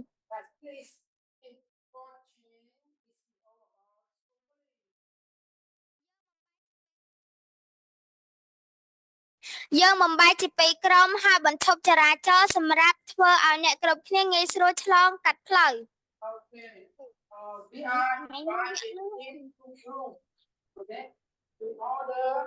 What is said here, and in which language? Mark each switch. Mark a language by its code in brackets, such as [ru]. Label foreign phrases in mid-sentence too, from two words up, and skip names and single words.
[km] យើងបំបែកជាពីរក្រុមហើយបញ្ឈប់ចរាចរណ៍សម្រាប់ធ្វើឲ្យអ្នកគ្រប់គ្នាងាយស្រួលឆ្លងកាត់ផ្លូវ [en] We are divided into groups. Okay. In order.